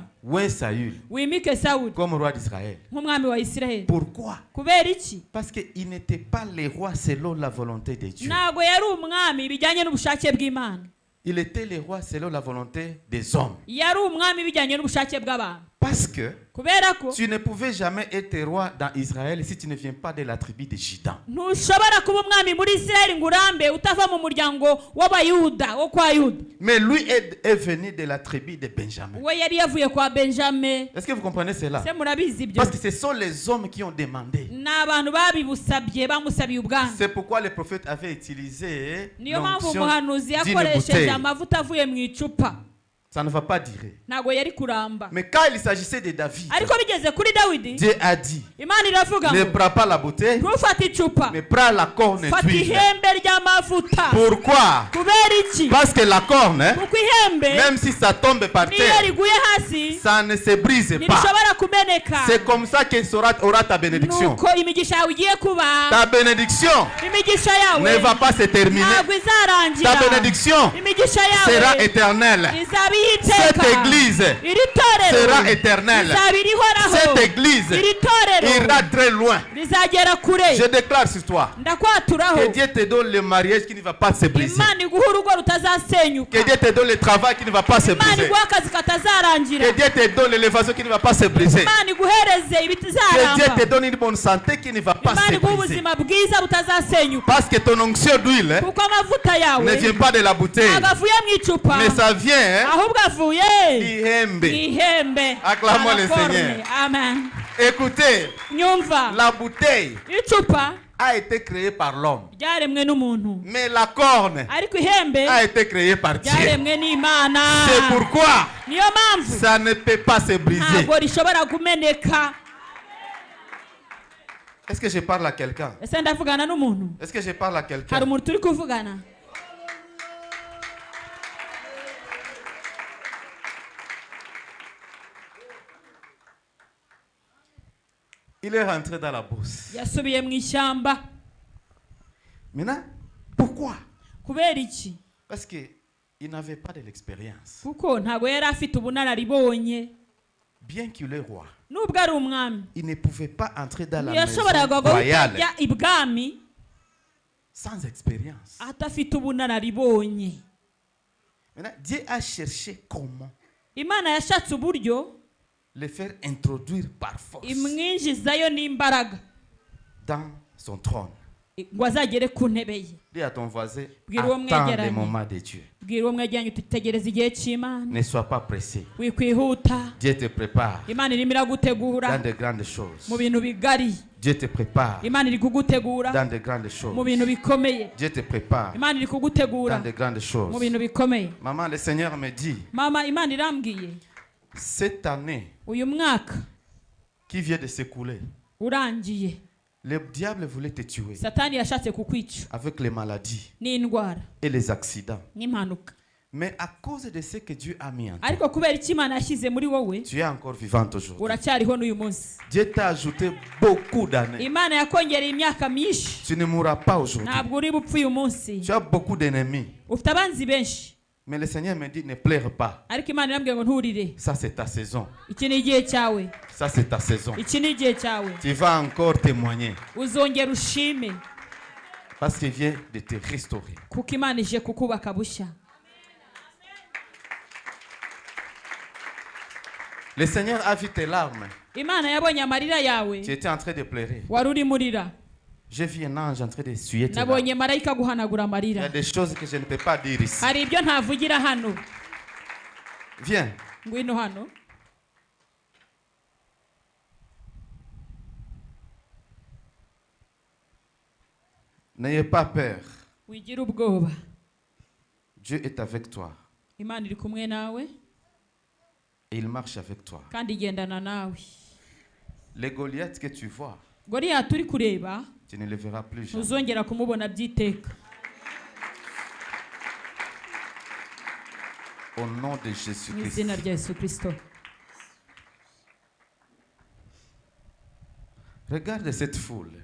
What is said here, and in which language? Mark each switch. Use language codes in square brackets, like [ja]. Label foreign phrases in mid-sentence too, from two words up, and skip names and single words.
[fr] oint Saül [rw] wimike Sawuli [fr] comme roi d'Israël. [rw] nk'umwami wa Isiraheli. [fr] Pourquoi? [rw] kubera iki? [fr] Parce qu'il n'était pas le roi selon la volonté de Dieu. [rw] ntabwo yari umwami bijyanye n'ubushake bw'Imana, [fr] Il était le roi selon la volonté des hommes. [rw] yari umwami bijyanye n'ubushake bw'abantu. [fr] Parce que [rw] kubera ko [fr] tu ne pouvais jamais être roi dans Israël si tu ne viens pas de la tribu de Juda. [rw] ntushobora kuba umwami muri Isirayeli ngo urambe utava mu muryango w'abayuda wo kwa Yuda. [fr] Mais lui est venu de la tribu de Benjamin. [rw] we yari yavuye kwa Benjamin. [fr] Est-ce que vous comprenez cela? [rw] se murabizi ibyo? [fr] Parce que ce sont les hommes qui ont demandé. [rw] n'abantu babibusabye bamusabiye ubwami. [fr] C'est pourquoi le prophète avait utilisé [rw] niyo mpamvu [fr] l'onction [rw] umuhanuzi [fr] d'une [rw] yakoresheje [fr] bouteille. [rw] amavuta avuye mu icupa. [fr] Ça ne va pas durer. [rw] ntago yari kuramba. [fr] Mais quand il s'agissait de David, [rw] ariko bigeze kuri Dawidi, [fr] Dieu a dit, [rw] Imana iravuga [fr] ne [rw] ngo [fr] prends pas la bouteille, [rw] ntufate icupa, [fr] mais prends la corne [rw] fata [fr] d'huile. [rw] ihembe ry'amavuta. [fr] Pourquoi? [rw] kubera iki? [fr] Parce que la corne, [rw] kuko ihembe [fr] même si ça tombe par [rw] niyo [fr] terre, [rw] riguye hasi [fr] ça ne se brise pas. [rw] ntirishobora kumeneka. [fr] C'est comme ça qu'il aura ta bénédiction. [rw] nuko imigisha yawe igiye kuba, [fr] Ta bénédiction [rw] imigisha yawe [fr] ne va pas se terminer. [rw] ntabwo izarangira. [fr] Ta bénédiction [rw] imigisha [fr] sera [rw] yawe [fr] éternelle. [rw] izaba [fr] Cette [rw] iy'iteka. [fr] église [rw] iri torero [fr] sera éternelle. [rw] izaba irihoraho. [fr] Cette église [rw] iri torero [fr] ira très loin. [rw] rizagera kure. [fr] Je déclare sur toi [rw] ndakwaturaho [fr] que Dieu te donne le mariage qui ne va pas se briser. [rw] Imana iguha urugo rutazasenyuka. [fr] Que Dieu te donne le travail qui ne va pas se [rw] Imana [fr] briser. [rw] iguha akazi katazarangira. [fr] Que Dieu te donne l'élévation qui ne va pas se briser. [rw] Imana iguhereze [fr] Que Dieu [rw] ibitazaramba. [fr] te donne une bonne santé qui ne va pas [rw] Imana [fr] se [rw] iguha [fr] briser. [rw] ubuzima bwiza butazasenyuka. [fr] Parce que ton onction d'huile [rw] kuko amavuta yawe [fr] ne vient pas de la bouteille, [rw] ntabwo avuye mu icupa, [fr] mais ça vient [rw] ahubwo avuye [fr] d'Ihembe. [rw] mu ihembe. [fr] Acclamons le Arakorne. Seigneur. Amen. Écoutez, [rw] nyumva [fr] la bouteille [rw] icupa [fr] a été créée par l'homme, [rw] ryaremwe n'umuntu, [fr] mais la corne [rw] ariko ihembe [fr] a été créée par Dieu. [rw] ryaremwe n'Imana. [fr] C'est pourquoi [rw] niyo mpamvu [fr] ça ne peut pas se briser. [rw] ntabwo rishobora kumeneka. [fr] Est-ce que je parle à quelqu'un? [rw] ese ndavugana n'umuntu? [fr] Est-ce que je parle à [rw] hari [fr] quelqu'un? [rw] umuntu turi kuvugana? [fr] Il est rentré dans la bourse. [rw] yasubiye mu ishyamba. [fr] Maintenant, pourquoi? [rw] kubera iki? [fr] Parce qu'il n'avait pas de l'expérience. [rw] kuko ntabwo yari afite ubunararibonye. [fr] Bien qu'il est roi, [rw] nubwo ari umwami [fr] il ne pouvait pas entrer dans la maison [rw] ntiyashoboraga [fr] royale [rw] kujya ibwami [fr] sans expérience. [rw] adafite ubunararibonye. [fr] Maintenant, Dieu a cherché comment [rw] Imana yashatse uburyo [fr] le faire introduire par force [rw] imwinjizayo n'imbaraga [fr] dans son trône. [rw] ngo azagere ku ntebe ye. [fr] Dis à ton voisin, [rw] Bwira uwo [fr] attends le [rw] mwegeranye. [fr] moment de Dieu. [rw] bwira uwo mwegeranye uti tegereza igihe cy'Imana, [fr] Ne sois pas pressé. [rw] wikwihuta. [fr] Dieu te prépare [rw] Imana irimo iragutegura [fr] dans de grandes choses. [rw] mu bintu bigari. [fr] Dieu te prépare [rw] Imana iri kugutegura [fr] dans de grandes [rw] mu [fr] choses. [rw] bintu bikomeye. [fr] Dieu te prépare [rw] Imana iri kugutegura [fr] dans de grandes [rw] mu [fr] choses. [rw] bintu bikomeye. [fr] Maman, le Seigneur me dit, [rw] mama, Imana irambwiye [fr] cette année [rw] uyu mwaka [fr] qui vient de s'écouler, [rw] urangiye [fr] le diable voulait te tuer [rw] satani yashatse kukwica [fr] avec les maladies [rw] n'indwara [fr] et les accidents. [rw] n'impanuka, [fr] Mais à cause de ce que Dieu a mis en toi, [rw] ariko kubera icyo Imana yashyize muri wowe [fr] tu es encore vivante aujourd'hui. [rw] uracyariho n'uyu munsi. [fr] Dieu t'a ajouté beaucoup d'années. [rw] Imana yakongereye imyaka myinshi, [fr] Tu ne mourras pas aujourd'hui. [rw] ntabwo uri bupfe uyu munsi. [fr] Tu as beaucoup d'ennemis. [rw] ufite abanzi benshi, [fr] Mais le Seigneur me dit, ne pleure pas. [rw] ariko Imana irambwira ngo nturire. [fr] Ça, c'est ta saison. [rw] iki ni igihe cyawe, [fr] Ça, c'est ta saison. [rw] iki ni igihe cyawe. [fr] Tu vas encore témoigner. [rw] uzongera ushime [fr] Parce qu'il vient de te restaurer. [rw] kuko Imana ije kukubaka bushya. [fr] Le Seigneur a vu tes larmes. [rw] Imana yabonye amarira yawe, [fr] Tu étais en train de pleurer. [rw] wari urimo urira. [fr] J'ai vu un ange en train de essuyer tes larmes. [rw] nabonye marayika guhanagura [fr] Il y a [rw] amarira. [fr] des choses que je ne peux pas dire ici. [rw] hari ibyo ntavugira hano. [fr] Viens. [rw] ngwino hano. [fr] N'ayez pas peur. [rw] wigira ubwoba, [fr] Dieu est avec toi. [rw] Imana iri kumwe nawe [fr] Et il marche avec toi. [rw] kandi igendana nawe. [fr] Les Goliaths que tu vois, [rw] Goliyati uri kureba [fr] tu ne les verras plus jamais. [rw] ntuzongera kumubona by'iteka. [fr] Au nom de [rw] mu [fr] Jésus-Christ. [rw] izina rya Yesu Kristo. [fr] Regarde cette foule.